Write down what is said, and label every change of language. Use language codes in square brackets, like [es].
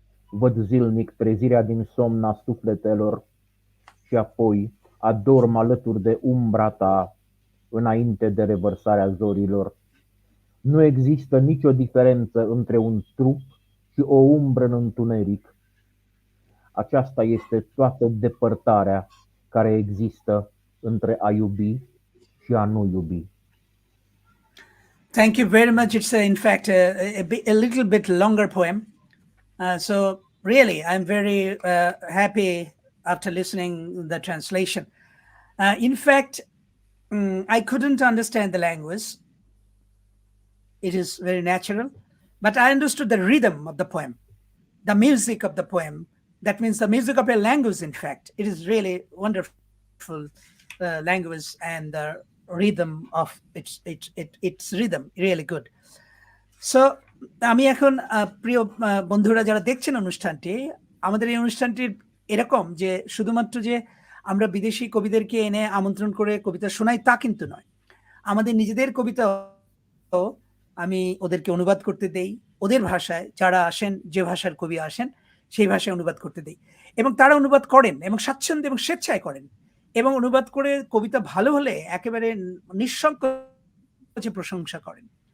[ro] Văd zilnic trezirea din somn a sufletelor și apoi adorm alături de umbra ta înainte de revărsarea zorilor. Nu există nicio diferență între un trup și o umbră în întuneric. Aceasta este toată depărtarea care există între a iubi și a nu iubi. [en] Thank you very much. It's in fact a little bit longer poem. So really, I'm very happy after listening the translation. In fact, I couldn't understand the language. It is very natural, but I understood the rhythm of the poem, the music of the poem. That means the music of a language, in fact. It is really wonderful language, and the rhythm of its rhythm, really good. [bn] So, আমি এখন প্রিয় বন্ধুরা যারা দেখছেন অনুষ্ঠানটি, আমাদের এই অনুষ্ঠানটির এরকম যে শুধুমাত্র যে আমরা বিদেশি কবিদেরকে এনে আমন্ত্রণ করে কবিতা শোনাই তা কিন্তু নয়। আমাদের নিজেদের কবিতাও আমি ওদেরকে অনুবাদ করতে দেই, ওদের ভাষায় যারা আসেন, যে ভাষার কবি আসেন সেই ভাষায় অনুবাদ করতে দেই, এবং তারা অনুবাদ করেন এবং স্বাচ্ছন্দ্য এবং স্বেচ্ছায় করেন, এবং অনুবাদ করে কবিতা ভালো হলে একেবারে নিঃসংকোচে প্রশংসা করেন।